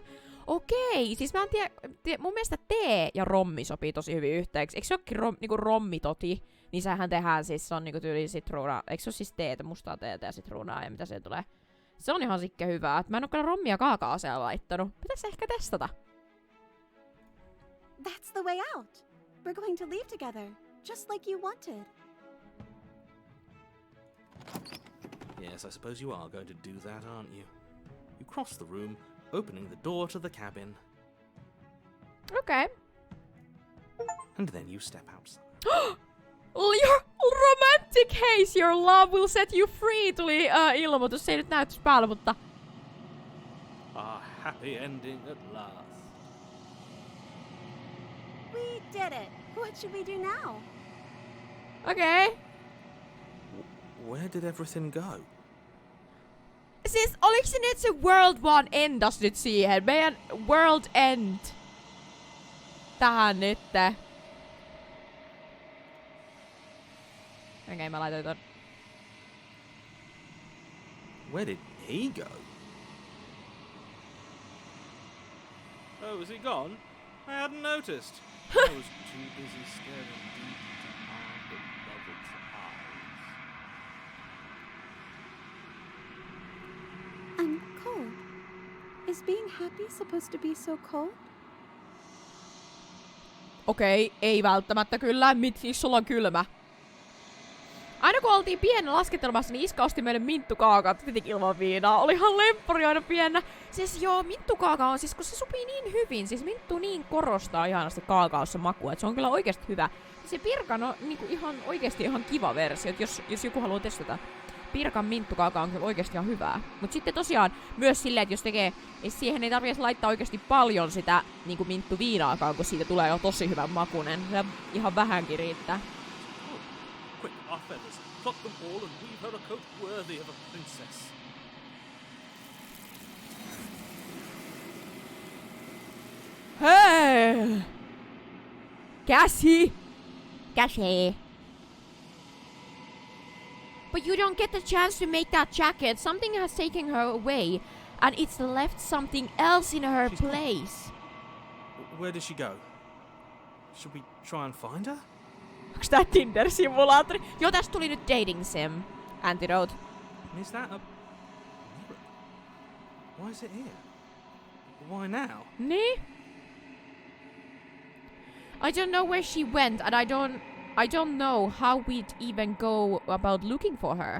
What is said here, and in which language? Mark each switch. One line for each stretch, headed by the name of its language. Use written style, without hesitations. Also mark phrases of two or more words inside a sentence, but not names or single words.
Finnish: Okei, siis mä en tiedä, mun mielestä tee ja rommi sopii tosi hyvin yhteeksi. Eikö se olekin niinku rommitoti? Niin sehän tehdään siis, se on niinku tyyli sitruunaa. Eikö se ole siis teetä, mustaa teetä ja sitruunaa ja mitä se tulee? Se on ihan sikke hyvää. Mä en oo kyllä rommia kaakaoseen laittanut. Pitäis ehkä testata.
English: That's the way out. We're going to leave together, just like you wanted. Yes, I suppose you are going to do that, aren't you? You cross the room, opening the door to the cabin. Okay. And then you step outside. Your romantic haze, your love will set you free,
Finnish: tuli ilmoitus. Se ei nyt näytys päällä, mutta...
English: A happy ending at last. We did it. What should we do now? Okay. Where did everything go?
Finnish: Siis oliks se nyt se World One endas nyt siihen? Meidän World End. Tähän nytte. Okei, mä laitoin ton.
English: Where did he go? Oh, is he gone? I hadn't noticed. I was too busy staring deep into our beloved's eyes. I'm cold. Is being happy supposed to be so cold?
Finnish: Okei, ei välttämättä kyllä. Miksi sulla on kylmä? Aina kun oltiin pienellä laskettelemassa, niin iska osti meille minttukaakaat tietenkin ilman viinaa. Oli ihan lemppari aina pienä. Siis joo, minttukaaka on siis, kun se sopii niin hyvin. Siis minttu niin korostaa ihanasti kaakaossa makua, että se on kyllä oikeasti hyvä. Se pirkan on niinku ihan oikeasti ihan kiva versio, jos joku haluaa testata. Pirkan minttukaaka on kyllä oikeasti ihan hyvää. Mut sitten tosiaan myös silleen, että jos tekee, siihen ei tarvitse laittaa oikeasti paljon sitä niinku minttuviinaakaan, kun siitä tulee jo tosi hyvän makunen. Se ihan vähänkin riittää.
English: Quick, our feathers. Pluck them all and weave her a coat worthy of a princess. Hey! Cassie! Cassie! But you don't get the chance to make that jacket. Something has taken her away, and it's left something else in her place. Where did she go? Should we try and find her?
Finnish: Onks tää Tinder-simulaattori? Joo, tästä tuli nyt
English: dating sim.
Finnish: Antidote.
English: Is that a... Why is it here? Why now? Nee? I don't know where she went, and I don't know how we'd even go about looking for her.